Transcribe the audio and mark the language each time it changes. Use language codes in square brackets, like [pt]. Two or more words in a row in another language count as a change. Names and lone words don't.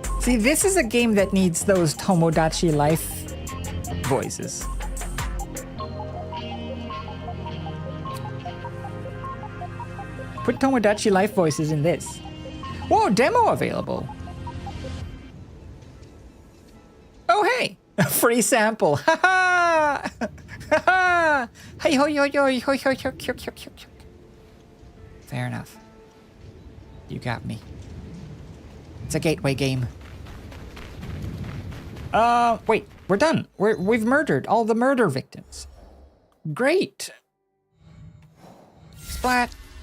[en] See, this is a game that needs those Tomodachi Life voices. Put Tomodachi Life voices in this. Whoa, demo available. Oh, hey, a free sample. Ha ha! Ha ha! Hey, ho, yo, yo, ho, yo, yo, yo, yo, yo. Fair enough. You got me. It's a gateway game. Wait, we're done. We've murdered all the murder victims. Great. Splat.